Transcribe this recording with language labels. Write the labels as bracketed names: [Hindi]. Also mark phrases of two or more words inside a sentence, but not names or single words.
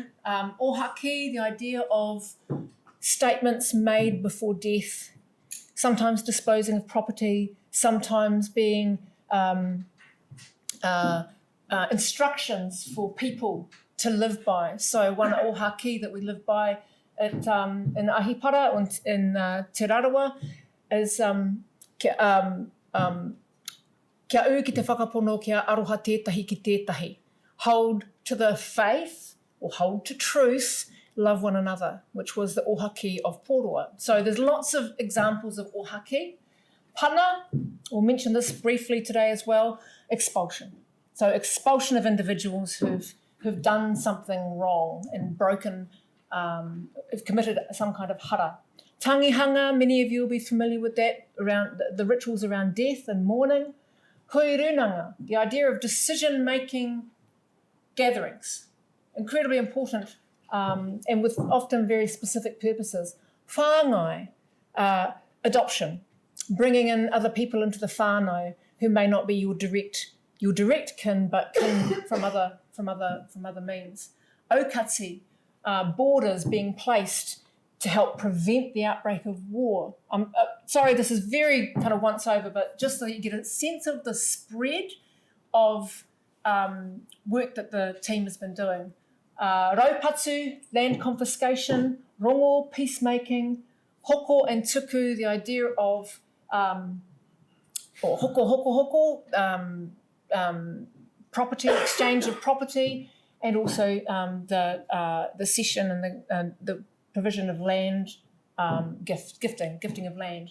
[English] Ohaki, the idea of statements made before death, sometimes disposing of property, sometimes being instructions for people to live by. So one ohaki that we live by in Ahipara and in Te Rauhī is [Māori] kia au ki te whakapono kia aroha tētahi ki tētahi. [English] Hold to the faith or hold to truth, love one another, which was the ohaki of Pōroa. So there's lots of examples of ohaki. Pana, we'll mention this briefly today as well, expulsion. So expulsion of individuals who've done something wrong and broken, have committed some kind of hara. Tangihanga, many of you will be familiar with that, around the rituals around death and mourning. Huirunanga, the idea of decision-making gatherings, incredibly important, and with often very specific purposes. Whāngai, adoption, bringing in other people into the whānau who may not be your direct kin, but kin from other means. Aukati, borders being placed to help prevent the outbreak of war. Sorry, this is very kind of once over, but just so you get a sense of the spread of work that the team has been doing. Raupatu, land confiscation, rongo, peacemaking, hoko and tuku, the idea of property, exchange of property, and also the cession and the provision of land, gifting of land.